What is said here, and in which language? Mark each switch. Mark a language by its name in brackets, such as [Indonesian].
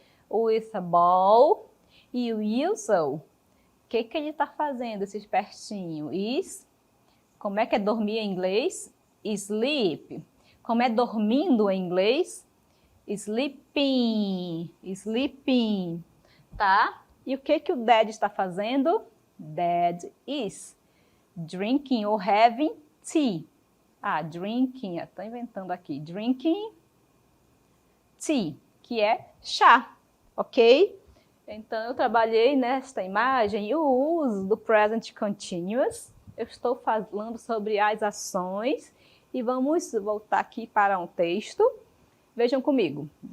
[English] With a ball. [Portuguese] E o Wilson, o que ele está fazendo, esse espertinho? Is, como é que é dormir em inglês? Sleep. Como é dormindo em inglês? Sleeping. Sleeping. Tá? E o que o Dad está fazendo? [English] Dad is drinking or having tea. [Portuguese] Ah, drinking, estou inventando aqui. [English] Drinking tea, [Portuguese] que é chá, ok? Então, eu trabalhei nesta imagem o uso do present continuous. Eu estou falando sobre as ações e vamos voltar aqui para um texto. Vejam comigo.